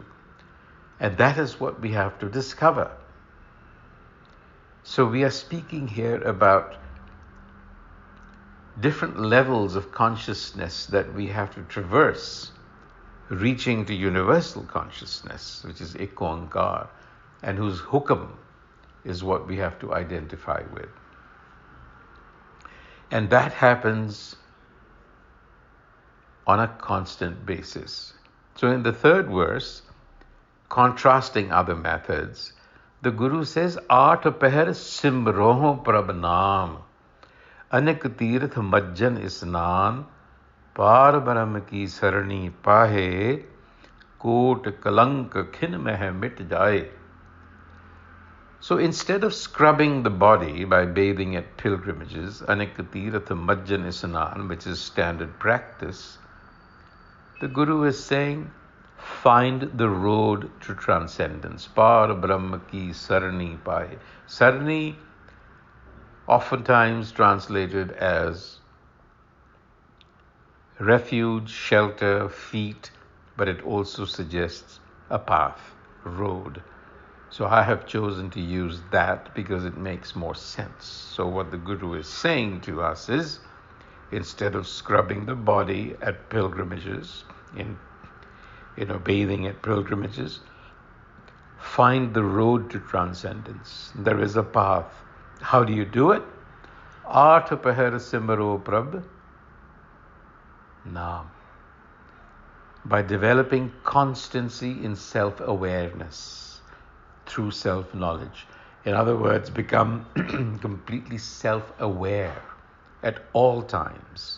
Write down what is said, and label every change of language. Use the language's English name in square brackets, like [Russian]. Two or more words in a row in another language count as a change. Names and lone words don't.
[English] And that is what we have to discover. So we are speaking here about different levels of consciousness that we have to traverse, reaching to universal consciousness, which is Ek Oankar, and whose hukam is what we have to identify with. And that happens on a constant basis. So in the third verse, contrasting other methods, The Guru says, [Punjabi] ਆਠ ਪਹਰ ਸਿਮਰਹੁ ਪ੍ਰਭ ਨਾਮੁ, ਅਨਿਕ ਤੀਰਥ ਮਜਨੁ ਇਸਨਾਨੁ, ਪਾਰ ਬ੍ਰਹਮ ਕੀ ਸਰਣਿ ਪਾਹੇ, ਕੋਟਿ ਕਲੰਕ ਖਿਨ ਮਹਿ ਮਿਟਿ ਜਾਇ. [English] So instead of scrubbing the body by bathing at pilgrimages, [Punjabi] ਅਨਿਕ ਤੀਰਥ ਮਜਨੁ ਇਸਨਾਨੁ, [English] which is standard practice, the Guru is saying, find the road to transcendence. [Punjabi] ਪਾਰ ਬ੍ਰਹਮ ਕੀ ਸਰਣਿ ਪਾਏ. [English] Sarani, oftentimes translated as refuge, shelter, feet, but it also suggests a path, road. So I have chosen to use that because it makes more sense. So what the Guru is saying to us is, instead of scrubbing the body at pilgrimages, bathing at pilgrimages, find the road to transcendence. There is a path. How do you do it? [Punjabi] ਆਠ ਪਹਰ ਸਿਮਰਹੁ ਪ੍ਰਭ ਨਾਮੁ. [English] By developing constancy in self-awareness through self-knowledge. In other words, become completely self-aware at all times.